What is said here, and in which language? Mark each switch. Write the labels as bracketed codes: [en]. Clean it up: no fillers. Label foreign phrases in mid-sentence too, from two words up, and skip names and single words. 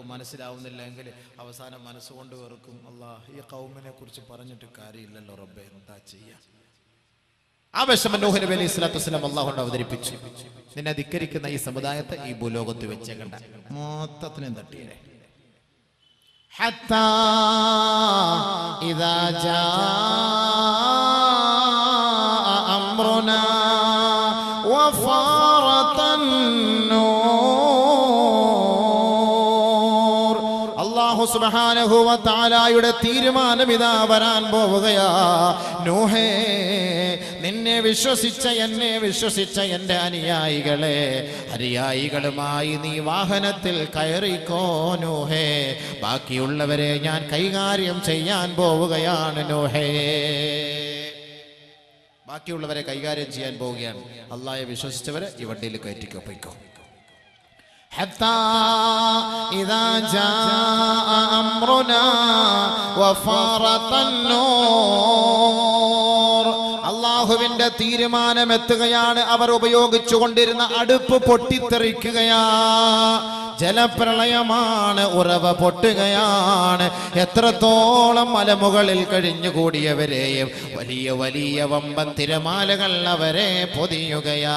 [ml] മനസ്സിലാവുന്നില്ല എങ്കിൽ അവസാനം മനസ്സുകൊണ്ട് വെറുക്കും. അല്ലാഹ്, ഈ ഖൗമിനെ കുറിച്ച് പറഞ്ഞിട്ട് കാര്യമില്ലല്ലോ റബ്ബേ, എന്താ ചെയ്യാ? ആ വിഷമം നൂഹ് നബി [ar] عليه الصلاة والسلام [ml] അല്ലാഹുവിനോട് അവതരിപ്പിച്ചു. നിന്നെ ധിക്കരിക്കുന്ന ഈ സമുദായത്തെ ഈ ഭൂലോകത്ത് വെച്ചേക്കണ്ട, മൊത്തത്തിനെ തട്ടിയേ. [ar] حتى إذا جاء أمرنا وفارت النور. الله سبحانه وتعالى [ml] തീരുമാനം ഇതാ വരാൻ പോവുകയാ. നൂഹേ, നിന്നെ വിശ്വസിച്ച, എന്നെ വിശ്വസിച്ച എൻ്റെ അനുയായികളുമായി നീ വാഹനത്തിൽ കയറിക്കോ നൂഹേ. ബാക്കിയുള്ളവരെ ഞാൻ കൈകാര്യം ചെയ്യാൻ പോവുകയാണ് നൂഹേ. ബാക്കിയുള്ളവരെ കൈകാര്യം ചെയ്യാൻ പോവുകയാണ്. അല്ലാഹയെ വിശ്വസിച്ചവരെ ഈ വണ്ടിയിൽ കയറ്റിക്കോ, പോയിക്കോ. [ar] حتى إذا جاء أمرنا وفارت النور. [ml] അല്ലാഹുവിന്റെ തീരുമാനമെത്തുകയാണ്. അവർ ഉപയോഗിച്ചു കൊണ്ടിരുന്ന അടുപ്പ് പൊട്ടിത്തെറിക്കുകയാ, ജലപ്രളയമാണ്, ഉറവ പൊട്ടുകയാണ്. എത്രത്തോളം മലമുകളിൽ കഴിഞ്ഞുകൂടിയവരെയും വലിയ വലിയ വമ്പൻ തിരമാലകൾ അവരെ പൊതിയുകയാ.